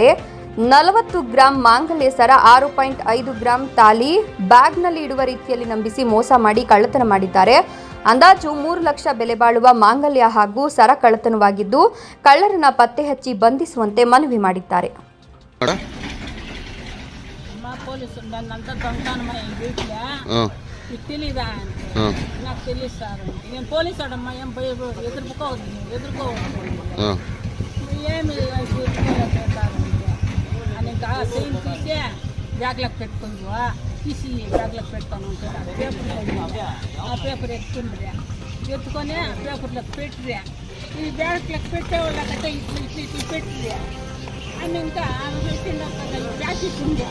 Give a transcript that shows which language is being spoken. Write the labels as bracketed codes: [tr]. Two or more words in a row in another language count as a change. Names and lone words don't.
[kn] 40 ಗ್ರಾಂ ಮಾಂಗಲ್ಯ ಸರ, 6.5 ಗ್ರಾಂ ತಾಲಿ ಬ್ಯಾಗ್ನಲ್ಲಿ ಇಡುವ ರೀತಿಯಲ್ಲಿ ನಂಬಿಸಿ ಮೋಸ ಮಾಡಿ ಕಳ್ಳತನ ಮಾಡಿದ್ದಾರೆ. ಅಂದಾಜು 3 ಲಕ್ಷ ಬೆಲೆ ಬಾಳುವ ಮಾಂಗಲ್ಯ ಹಾಗೂ ಸರ ಕಳ್ಳತನವಾಗಿದ್ದು, ಕಳ್ಳರನ್ನ ಪತ್ತೆ ಹಚ್ಚಿ ಬಂಧಿಸುವಂತೆ ಮನವಿ ಮಾಡಿದ್ದಾರೆ. [te] పోలీసు నన్నంతా దొంగతనమా తెలీదా నాకు తెలియదు సార్. నేను పోలీసు వాడమ్మా, ఏం పోయి ఎదుర్కోవద్దు ఏమి అని ఇంకా చైన్ తీసి బ్యాగ్లకు పెట్టుకుందా, తీసి బ్యాగ్లకు పెడతాను ఆ పేపర్ ఎత్తుకొని పేపర్లకు పెట్టిరా, ఈ బ్యాగ్లకు పెట్టేవాళ్ళకంటే ఇట్లా పెట్టిరా అని ఇంకా పెట్టిన ప్యాకెట్ ఉంది.